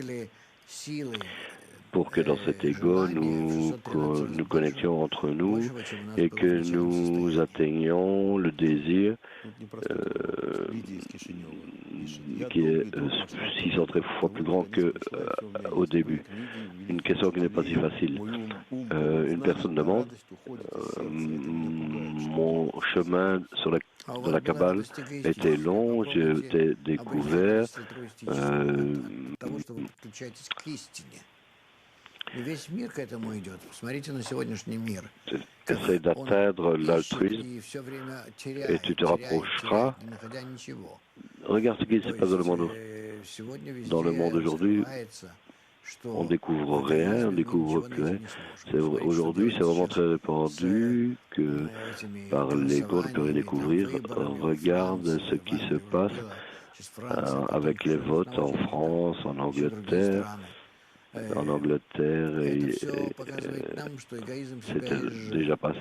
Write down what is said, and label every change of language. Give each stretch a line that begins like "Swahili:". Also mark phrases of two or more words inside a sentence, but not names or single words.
French: Pour que dans cet ego, nous connections entre nous et que nous atteignions le désir qui est 600 fois plus grand qu'au début. Une question qui n'est pas si facile. Une personne demande, mon chemin dans la Kabbale était long, j'ai découvert
Russian: Весь мир к этому идет. Посмотрите на сегодняшний мир.
French: Essaye d'atteindre l'altruisme et tu te rapprocheras.
Russian: не находя ничего.
French: Regarde ce qui se passe dans le monde.
Russian: Сегодня везде
French: Dans le monde aujourd'hui,
Russian: раскрывается, что
French: on découvre rien, on découvre plus rien. Aujourd'hui, c'est vraiment très répandu que par l'ego, on ne peut rien découvrir. Regarde ce qui se passe avec les votes en France, en Angleterre. En Angleterre, et c'était déjà passé.